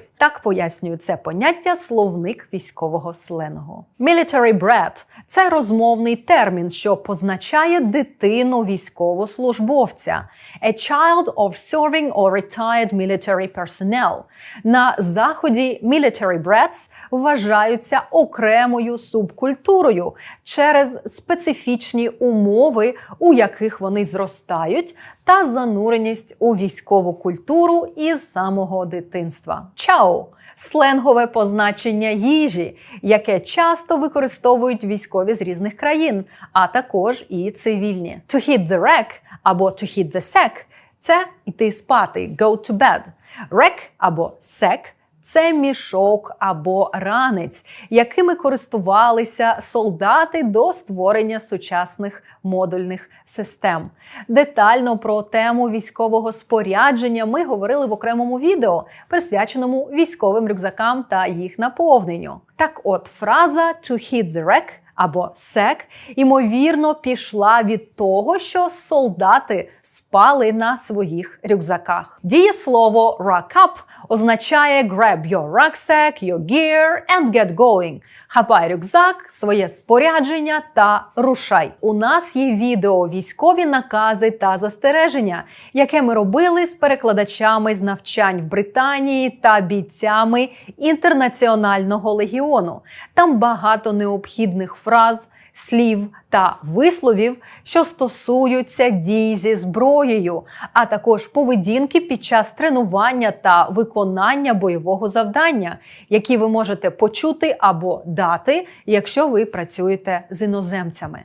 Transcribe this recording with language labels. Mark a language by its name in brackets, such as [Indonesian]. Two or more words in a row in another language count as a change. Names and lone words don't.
[Ukrainian] Так пояснює це поняття словник військового сленгу. [English] Military brat [Ukrainian] – це розмовний термін, що позначає дитину військовослужбовця. [English] A child of serving or retired military personnel. [Ukrainian] На Заході [English] military brats [Ukrainian] вважаються окремою субкультурою через специфічні умови, у яких вони зростають, та зануреність у військову культуру із самого дитинства. Чао – сленгове позначення їжі, яке часто використовують військові з різних країн, а також і цивільні. [English] To hit the rack або to hit the sack – [Ukrainian] це йти спати, [English] go to bed. [Ukrainian] Rack або sack – це мішок або ранець, якими користувалися солдати до створення сучасних модульних систем. Детально про тему військового спорядження ми говорили в окремому відео, присвяченому військовим рюкзакам та їх наповненню. Так от, фраза [English] «to hit the rack» [Ukrainian] або «sack» ймовірно пішла від того, що солдати спали на своїх рюкзаках. [English] Дієслово «rack up» означає «grab your rucksack, your gear and get going». [Ukrainian] Хапай рюкзак, своє спорядження та рушай. У нас є відео «Військові накази та застереження», яке ми робили з перекладачами з навчань в Британії та бійцями Інтернаціонального легіону. Там багато необхідних фраз, слів та висловів, що стосуються дій зі зброєю, а також поведінки під час тренування та виконання бойового завдання, які ви можете почути або дати, якщо ви працюєте з іноземцями.